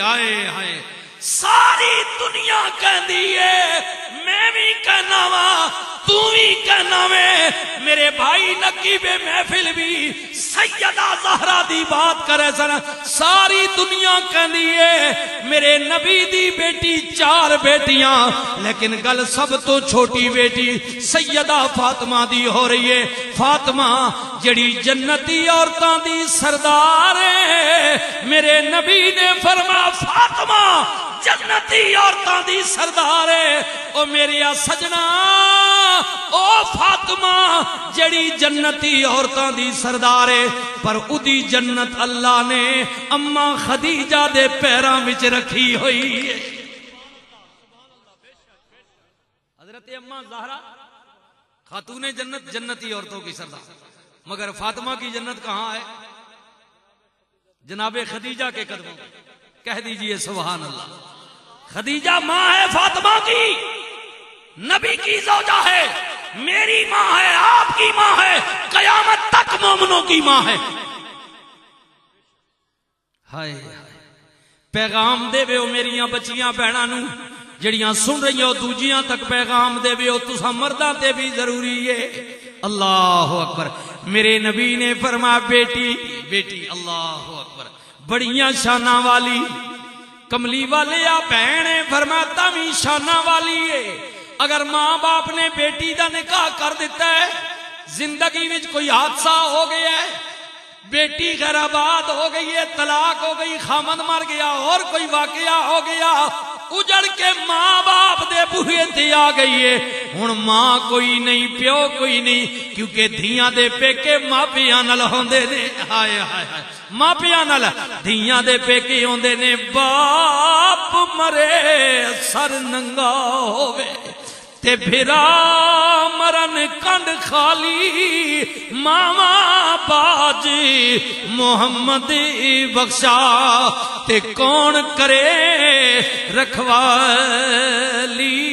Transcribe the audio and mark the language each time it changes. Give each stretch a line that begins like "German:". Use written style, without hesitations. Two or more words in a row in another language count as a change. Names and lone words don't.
Punjabi: آئے ہائے، ساری دنیا کہندی ہے، میں بھی کہنا وا تو بھی کہنا میں میرے بھائی نقیب محفل بھی سیدہ زہرا دی بات کرے سن ساری دنیا کہندی ہے میرے نبی دی بیٹی 4 بیٹیاں لیکن گل سب تو چھوٹی بیٹی سیدہ فاطمہ دی ہو رہی ہے فاطمہ جڑی جنتی عورتاں دی سردار ہے میرے نبی نے فرمایا فاطمہ جنتی عورتاں دی سردار ہے او میرے سجنا او فاطمہ جڑی جنتی عورتاں دی سردار ہے پر اودی جنت اللہ نے اماں خدیجہ دے پیراں وچ رکھی ہوئی ہے
Urdu: حضرت اماں زہرا خاتون جنت جنتی عورتوں کی سردار مگر فاطمہ کی جنت کہاں ہے جناب خدیجہ کے قدموں کہہ دیجئے
Arabic: سبحان اللہ
Urdu: خدیجہ ماں ہے فاطمہ کی نبی کی زوجہ ہے میری ماں ہے آپ کی ماں ہے قیامت تک مومنوں کی ماں ہے
Punjabi: ہائے پیغام دے وے میریاں بچیاں بہناں نو جڑیاں سن رہی ہو دوجیاں تک پیغام دے وے تساں مرداں تے بھی ضروری ہے
Arabic: اللہ اکبر
Punjabi: میرے نبی نے فرمایا بیٹی بیٹی
Arabic: اللہ اکبر
Punjabi: بڑیاں شاناں والی کملی والے یا بہنے فرماتا بھی شانہ والی ہے اگر ماں باپ نے بیٹی دا نکاح کر دیتا ہے زندگی وچ کوئی حادثہ ہو گیا ہے بیٹی غیر آباد ہو گئی ہے طلاق ہو گئی خامد مر گیا اور کوئی واقعہ ہو گیا اجڑ کے ماں باپ دے بوہے تے آ گئی ہے ہن ماں کوئی نہیں پیو کوئی نہیں کیونکہ دھیاں دے پیکے ماپیاں نال ہوندے نے ہائے ہائے ہائے ماپیاں نال دھیاں دے پیکے ہوندے نے باپ مرے سر ننگا ہووے تے بھرا مرن کنڈ خالی ماما باج محمد بخشا تے کون کرے رکھوالی